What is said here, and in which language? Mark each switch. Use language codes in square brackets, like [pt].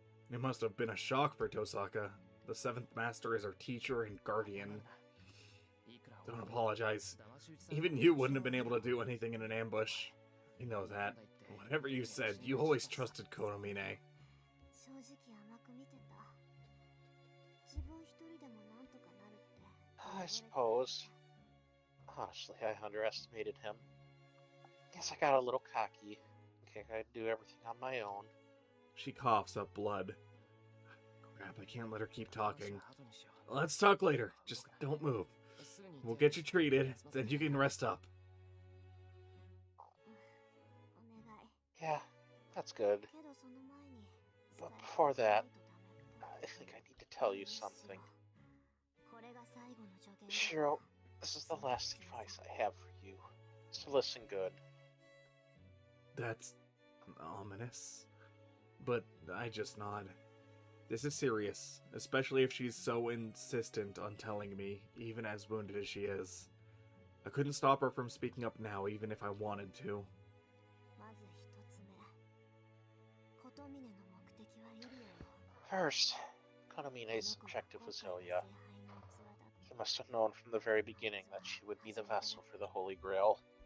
[en] It must have been a shock for Tosaka. The Seventh Master is our teacher and guardian. Don't apologize. Even you wouldn't have been able to do anything in an ambush. You know that. Whatever you said, you always trusted Kotomine. [ja] 正直甘く見てた。自分一人でもなんとかなるって。 [en] I suppose. Honestly, I underestimated him. Guess I got a little cocky. Okay, I'd do everything on my own. She coughs up blood. Crap, I can't let her keep talking. Let's talk later. Just don't move. We'll get you treated, then you can rest up. [ja] お願い。 [en] Yeah, that's good. [ja] けどその前に。 [en] But before that, I think I need to tell you something. [ja] これが最後の助言だ。 [en] Shiro, this is the last advice I have for you. So listen good. That's ominous. But I just nod. This is serious, especially if she's so insistent on telling me, even as wounded as she is. I couldn't stop her from speaking up now, even if I wanted to. [ja] まず一つ目。琴峰の目的はイリアを。 [en] First, Konamine's objective was Ilya. He must have known from the very beginning that she would be the vessel for the Holy Grail.